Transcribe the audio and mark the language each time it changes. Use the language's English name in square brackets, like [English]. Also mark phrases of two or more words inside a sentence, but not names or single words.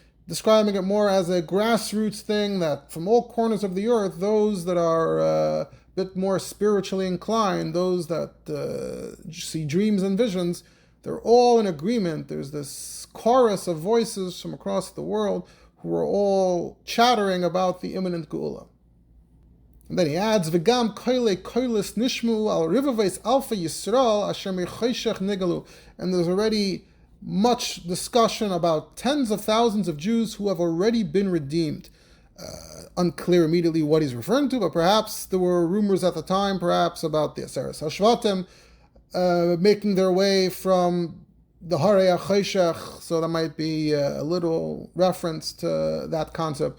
[English] describing it more as a grassroots thing that from all corners of the earth, those that are a bit more spiritually inclined, those that see dreams and visions, they're all in agreement. There's this chorus of voices from across the world who are all chattering about the imminent Geula. And then he adds, [Hebrew] "וגם קול קולות נשמעו על רבבות אלפי ישראל אשר מחושך נגלו." [English] And there's already much discussion about tens of thousands of Jews who have already been redeemed. Unclear immediately what he's referring to, but perhaps there were rumors at the time, perhaps about the [Hebrew] עשרת השבטים [English] making their way from the [Hebrew] הרי החושך, [English] so that might be a little reference to that concept.